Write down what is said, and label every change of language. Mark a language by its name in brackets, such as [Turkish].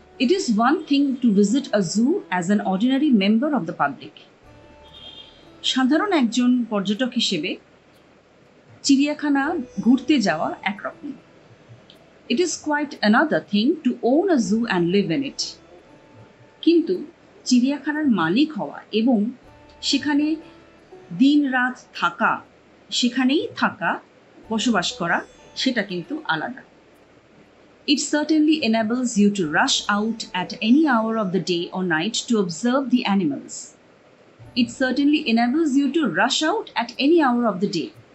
[English] It is one thing to visit a zoo as an ordinary member of the public. [Bangla] সাধারণ একজন পর্যটক হিসেবে চিড়িয়াখানা ঘুরতে যাওয়া একরকম। [English] It is quite another thing to own a zoo and live in it. [Bangla] কিন্তু চিড়িয়াখানার মালিক হওয়া এবং সেখানে দিন রাত থাকা, সেখানেই থাকা, বসবাস করা, সেটা কিন্তু আলাদা। [English] It certainly enables you to rush out at any hour of the day or night to observe the animals. It certainly enables you to rush out at any hour of the day.